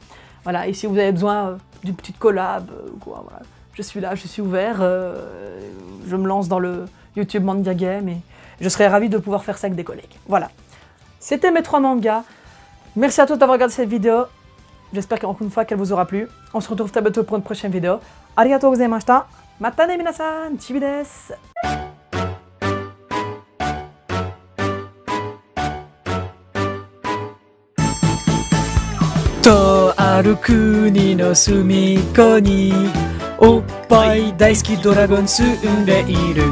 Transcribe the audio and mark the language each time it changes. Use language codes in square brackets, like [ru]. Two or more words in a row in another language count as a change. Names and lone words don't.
[fr] Voilà, et si vous avez besoin d'une petite collab, quoi, voilà, je suis là, je suis ouvert, je me lance dans le YouTube Manga Game et je serais ravie de pouvoir faire ça avec des collègues. Voilà. C'était mes 3 mangas. Merci à tous d'avoir regardé cette vidéo. J'espère qu'encore une fois qu'elle vous aura plu. On se retrouve très bientôt pour une prochaine vidéo. [ja] ありがとうございました. またね皆さん、ちびです。とある国の隅っこにおっぱい大好きドラゴン住んでいる。